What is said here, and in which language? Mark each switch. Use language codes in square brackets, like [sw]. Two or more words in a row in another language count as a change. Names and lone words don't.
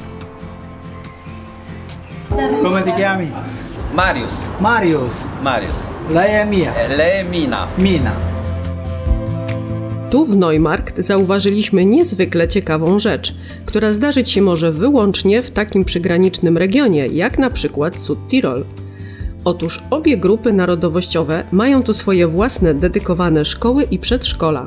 [it] Come ti chiami? Marius. Marius. Marius. Lemina. Mina. [pl] Tu w Neumarkt zauważyliśmy niezwykle ciekawą rzecz, która zdarzyć się może wyłącznie w takim przygranicznym regionie, jak na przykład Südtirol. Otóż obie grupy narodowościowe mają tu swoje własne dedykowane szkoły i przedszkola.